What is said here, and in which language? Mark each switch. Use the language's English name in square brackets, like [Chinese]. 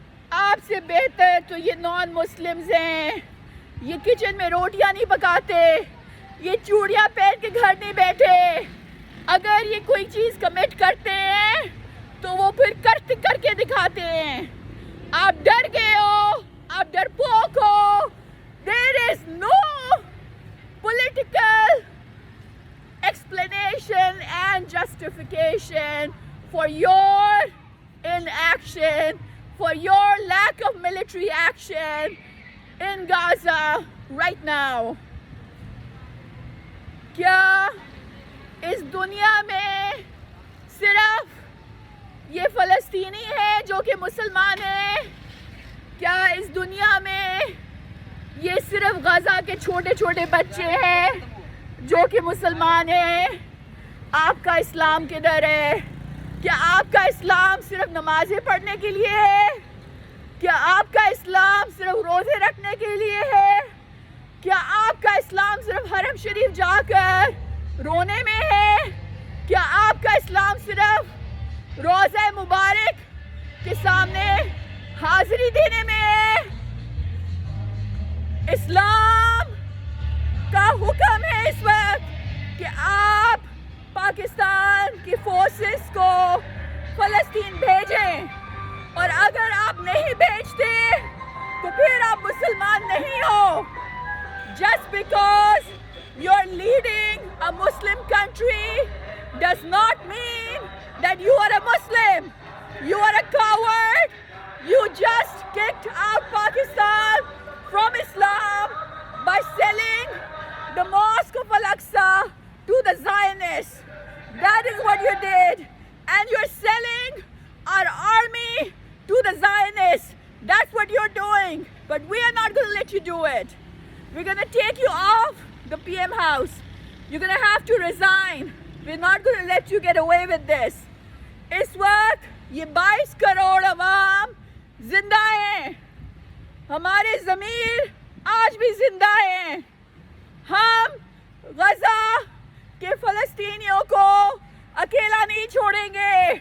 [Urdu] آپ سے بہتر تو یہ نان مسلمز ہیں. یہ کچن میں روٹیاں نہیں پکاتے, یہ چوڑیاں پہن کے گھر نہیں بیٹھے. اگر یہ کوئی چیز کمٹ کرتے ہیں تو وہ پھر کر کے دکھاتے ہیں. آپ ڈر گئے ہو, آپ ڈرپوک ہو. [English] There is no political explanation and justification for your inaction, for your lack of military action in Gaza right now. [Urdu] کیا اس دنیا میں صرف یہ فلسطینی ہے جو کہ مسلمان ہیں؟ کیا اس دنیا میں یہ صرف غزہ کے چھوٹے چھوٹے بچے ہیں جو کہ مسلمان ہیں؟ آپ کا اسلام کدھر ہے؟ کیا آپ کا اسلام صرف نمازیں پڑھنے کے لیے ہے؟ کیا آپ کا اسلام صرف روزے رکھنے کے لیے ہے؟ کیا آپ کا اسلام صرف حرم شریف جا کر رونے میں ہے؟ کیا آپ کا اسلام صرف روزہ مبارک کے سامنے حاضری دینے میں ہے؟ اسلام کا حکم ہے اس وقت کہ آپ پاکستان کی فورسز کو فلسطین بھیجیں, اور اگر آپ نہیں بھیجتے تو پھر آپ مسلمان نہیں ہو. [English] Just because you're leading a Muslim country does not mean that you are a Muslim. You are a coward. You just kicked out Pakistan from Islam by selling the Mosque of Al-Aqsa to the Zionists. That is what you did. And you're selling our army to the Zionists. That's what you're doing. But we are not going to let you do it. We're going to take you off the PM house. You're going to have to resign. We're not going to let you get away with this. [Urdu] اس وقت یہ 22 کروڑ عوام زندہ ہیں. ہمارے ضمیر آج بھی زندہ ہیں. ہم غزہ کے فلسطینیوں کو اکیلا نہیں چھوڑیں گے.